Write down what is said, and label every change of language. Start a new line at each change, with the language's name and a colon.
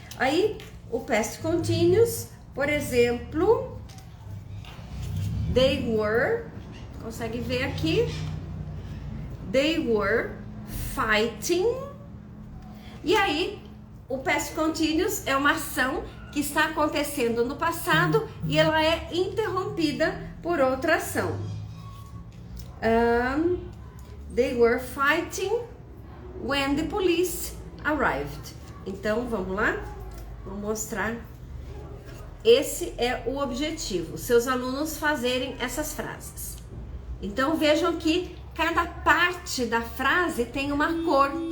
Portuguese: Aí o past continuous, por exemplo, they were, consegue ver aqui?
English: They were fighting.
Portuguese: E aí, o past continuous é uma ação que está acontecendo no passado e ela é interrompida por outra ação.
English: They were fighting when the police arrived.
Portuguese: Então, vamos lá? Vou mostrar. Esse é o objetivo, seus alunos fazerem essas frases. Então vejam que cada parte da frase tem uma cor.